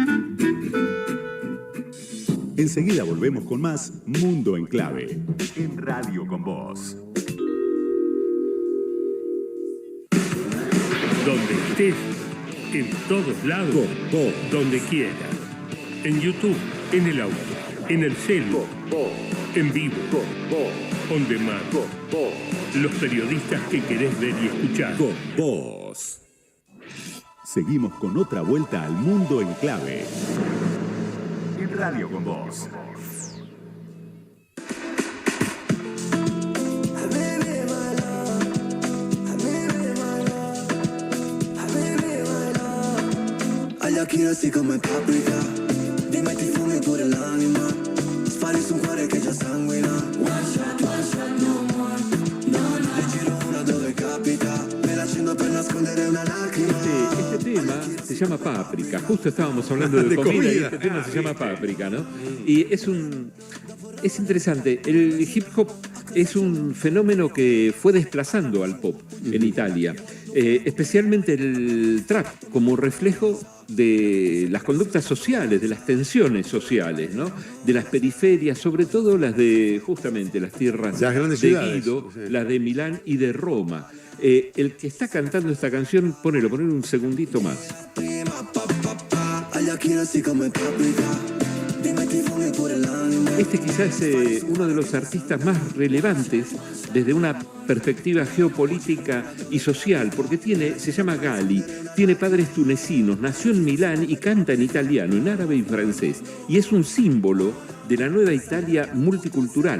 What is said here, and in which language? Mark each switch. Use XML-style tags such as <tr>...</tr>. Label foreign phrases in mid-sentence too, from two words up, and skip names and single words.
<es>Enseguida volvemos con más Mundo en Clave en Radio Con Vos. Donde estés, en todos lados, donde quieras. En YouTube, en el auto, en el celu, en vivo,</es> <en>on demand.</en> <es>Los periodistas que querés ver y escuchar. Con Vos. Seguimos con otra vuelta al Mundo en Clave en Radio Con Vos.</es> <it>Agli occhi rossi come paprika, ti metti fumo pure l'anima, spari su un cuore che già sanguina.</it> <en>One shot, no more, no.</en> <it>Le giro una dove capita, me la accendo per nascondere una lacrima.</it> <es>Este tema se llama Páprica. Justo estábamos hablando de, De comida, y comida. este tema se llama Páprica, ¿no? Y es interesante. El hip hop es un fenómeno que fue desplazando al pop en Italia. Especialmente el trap, como reflejo de las conductas sociales, de las tensiones sociales, ¿no? De las periferias, sobre todo las de justamente las tierras Las grandes de ciudades, Guido, sí. las de Milán y de Roma. El que está cantando esta canción, ponelo un segundito más.</es> <it>Prima, pa, pa, pa, agli occhi macchina sì come paprika. Mi metti fuori pure l'anima.</it> <es>Este quizás es uno de los artistas más relevantes desde una perspectiva geopolítica y social, porque se llama Gali, tiene padres tunecinos, nació en Milán y canta en italiano, en árabe y francés, y es un símbolo de la nueva Italia multicultural.</es>